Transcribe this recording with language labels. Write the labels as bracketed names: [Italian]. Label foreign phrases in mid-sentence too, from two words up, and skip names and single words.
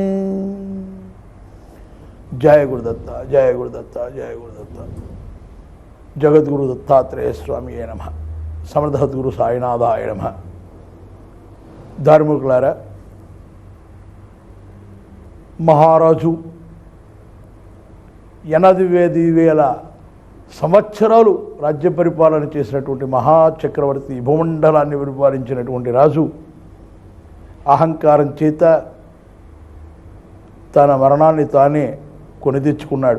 [Hindi] जय गुरुदत्ता जय गुरुदत्ता जय गुरुदत्ता। [Sanskrit] जगद्गुरु दत्तात्रेय स्वामी नमः। समर्थ सद्गुरु साईनाथाय नमः। [Telugu] ధార్మికులారా, మహారాజు 85,000 సంవత్సరాలు రాజ్య పరిపాలన చేసినటువంటి మహాచక్రవర్తి, భూమండలాన్ని పరిపాలించినటువంటి రాజు అహంకారం చేత తన మరణాన్ని తానే కొని తెచ్చుకున్నాడు.